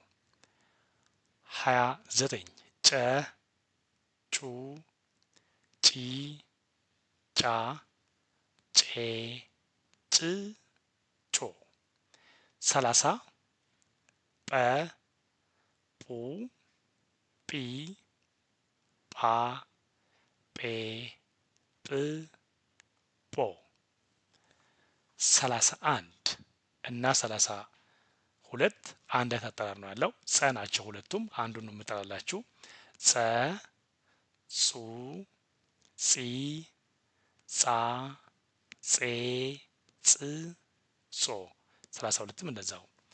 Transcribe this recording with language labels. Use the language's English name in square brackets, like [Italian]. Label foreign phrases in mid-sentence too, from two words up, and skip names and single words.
[Amharic] 29 ጨ ጩ ጪ ጫ ጬ ጭ ጮ 30 ጰ ጱ ጲ ጳ ጴ ጵ ጶ 31 እና 32 አንድ አይነት አጠራር ነው ያለው። ጸ ናቸው ሁለቱም። አንዱን ነው የምጠራላችሁ። ጸ ጹ ጺ ጻ ጼ ጽ ጾ 32ም እንደዛው።